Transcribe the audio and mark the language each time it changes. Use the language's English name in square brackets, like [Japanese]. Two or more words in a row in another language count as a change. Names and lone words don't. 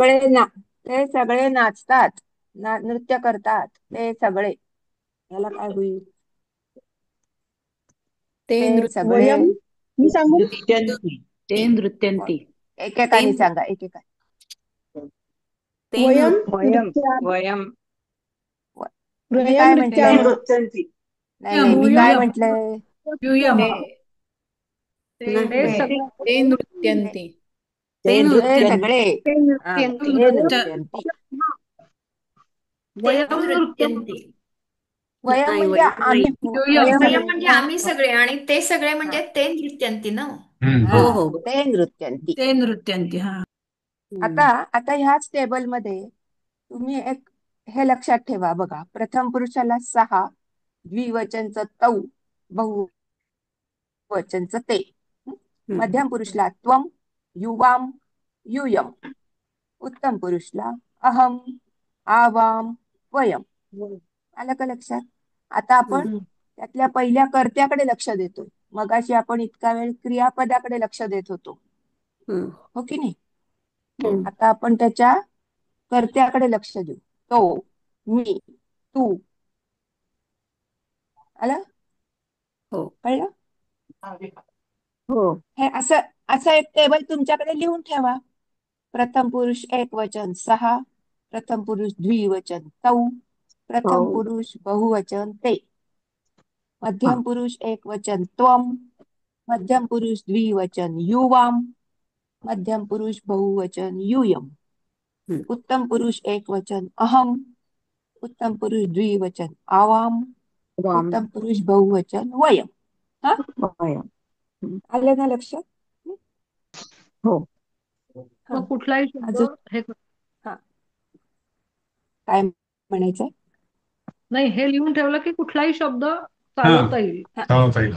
[Marathi] ते सगळे नाचतात, नृत्य करतात ते सगळे. याला काय होईल? ते ते सगळे वयम मी सांगू [Sanskrit] नृत्यन्ति ते नृत्यन्ति [Marathi] ते एकेकाने सांगा, एकेका. ते [Sanskrit] वयम वयम नृत्यामः वयम [Marathi] मी [Sanskrit] वयम [Marathi] काय ते म्हंटलय? [Sanskrit] नृत्यामः नृत्यन्ति [Marathi] नाही मी काय [Sanskrit] यूयम [Marathi] म्हंटलय? [Sanskrit] यूयम [Marathi] ते ते नाही सगळं ते ते [Sanskrit] नृत्यन्ति [Marathi] ते ते नृत्य सगळे ते हा [Sanskrit] नृत्यन्ति. [Marathi] ते नृत्य [Sanskrit] नृत्यंती. [Marathi] ते [Sanskrit] वयम नृत्य नृत्यन्ति वयम [Marathi] नाही म्हणजे वयम नाही आम्ही [Sanskrit] यूयम [Marathi] वयम म्हणजे आम्ही सगळे आणि ते सगळे हा म्हणजे ते नृत्यंती ना. हा हो हो [Sanskrit] ते नृत्यंती. ते नृत्यन्ति हा [Marathi] आता आता ह्याच टेबलमध्ये तुम्ही एक हे लक्षात ठेवा बघा. प्रथम पुरुषाला 6, द्विवचनचं तौ, बहुवचनचं ते. मध्यम पुरुषला [Sanskrit] त्वम, युवाम, यूयम. [Marathi] उत्तम पुरुषला [Sanskrit] अहम, आवाम, वयम. [Marathi] आलं का लक्षात? आता आपण त्यातल्या पहिल्या कर्त्याकडे लक्ष देतोय. मगाशी आपण इतका वेळ क्रियापदाकडे लक्ष देत होतो, हो की नाही? आता आपण त्याच्या कर्त्याकडे लक्ष देऊ. तो, मी, तू. आलं? हो कळलं? हो हे असं असं एक टेबल तुमच्याकडे लिहून ठेवा. प्रथम पुरुष एक वचन 6, प्रथम पुरुष द्विवचन तौ, प्रथम पुरुष बहुवचन ते, मध्यम पुरुष एक वचन त्वम, मध्यम पुरुष द्विवचन युवाम, मध्यम पुरुष बहुवचन यूयम, उत्तम पुरुष एक वचन अहम, उत्तम पुरुष द्विवचन आवाम, उत्तम पुरुष बहुवचन वयम. हा आलं ना लक्षात? हो मग कुठलाही शब्द अजून हे हा काय म्हणायचंय? नाही, हे लिहून ठेवलं की कुठलाही शब्द हा चालवता येईल. चालवता येईल. हो